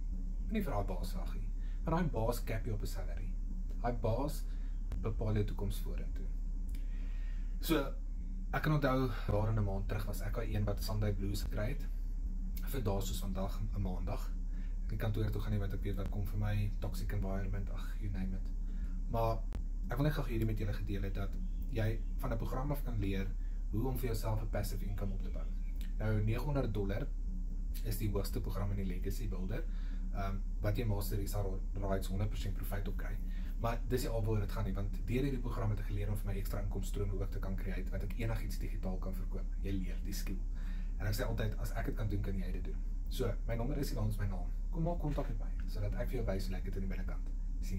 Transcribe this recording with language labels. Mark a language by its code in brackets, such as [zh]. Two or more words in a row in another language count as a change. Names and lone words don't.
[af] Nie vir daai baas wag nie. Want daai baas cap jou op 'n salary. Daai baas bepaal jou toekoms vorentoe. So ek kan onthou daar in 'n maand terug was ek al een wat [en] Sunday Blues [af] gekry het. Vir dae soos vandag 'n maandag. Ek die kantoor toe gaan nie want ek weet wat kom vir my, [en] toxic environment, ag, you name it. [af] Maar ek wil net gou hierdie met julle gedeel het dat jy van 'n program af kan leer hoe om vir jouself 'n [en] passive income [af] op te bou. Nou $900 is die hoogste program in die Legacy Builder. Wat jy master is rights 100% profit op kry. Maar dis nie alwaar dit gaan nie, want deur hierdie program het ek geleer om vir my ekstra inkomstestrome ook te kan create, wat ek enigiets digitaal kan verkoop. Jy leer die skill. En ek sê altyd, as ek dit kan doen, kan jy dit doen. So, my nommer is hier langs my naam. Kom maak kontak met my, sodat ek vir jou wys hoe lekker dit in die binnekant.